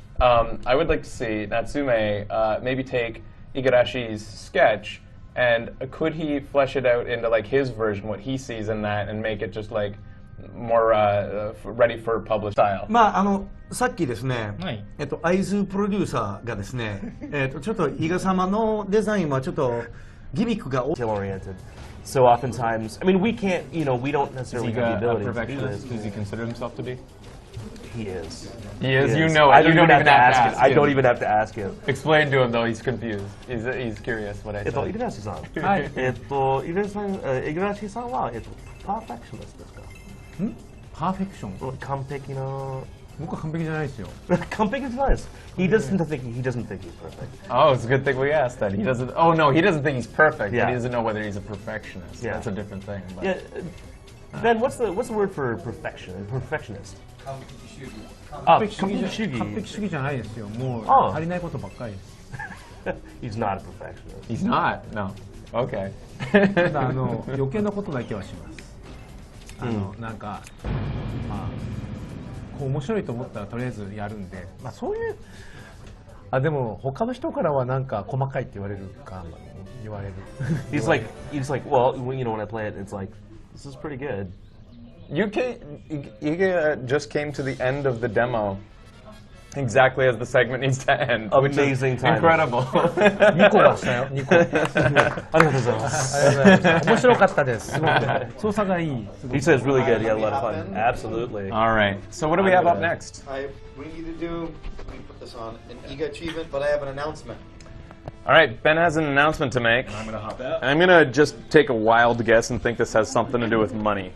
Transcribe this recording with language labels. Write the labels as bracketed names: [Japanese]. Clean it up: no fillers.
[English] I would like to see Natsume maybe take Igarashi's sketch and could he flesh it out into like his version, what he sees in that, and make it just like more ready for publish style. [Japanese] さっきですね、はい、アイズプロデューサーがですね、ちょっと伊賀様のデザインはちょっとギミックが [English] detail-oriented. So oftentimes, I mean, we can't, we don't necessarily have the ability to do this. Does he consider himself to be? He is. He is. You know it. I don't even have to ask him. I don't even have to ask him. Explain to him though. He's confused. He's curious what I said. Igarashi-san. [Japanese] はい。 Igarashi-san はパーフェクショニストですか？パーフェクション？完璧な。僕は完璧じゃないですよ。完璧じゃないです。 [English] He doesn't think he's perfect. Oh, it's a good thing we asked that. He doesn't. Oh no, he doesn't think he's perfect. Yeah. But he doesn't know whether he's a perfectionist. Yeah. That's a different thing. But. Yeah. Ben, what's the word for perfectionist? [Japanese] 完璧主義じゃないですよ。もう足りないことばっかりです。 [English] He's not a perfectionist. He's not. No. Okay. [Japanese] ただ余計なことだけはします。なんかこう面白いと思ったらとりあえずやるんで、そういうでも他の人からはなんか細かいって言われるか言われる。 [English] He's like, well, when I play it, it's like, this is pretty good. Iga just came to the end of the demo exactly as the segment needs to end. Amazing time. Incredible. [Japanese] 2個出したよ。2個。ありがとうございます。面白かったです。すごく操作がいい。 [English] He says really good. He had a lot of fun. Absolutely. All right. So what do we have up next? We need to do. Let me put this on an Iga achievement, but I have an announcement. All right, Ben has an announcement to make. I'm gonna hop out. I'm gonna just take a wild guess and think this has something to do with money.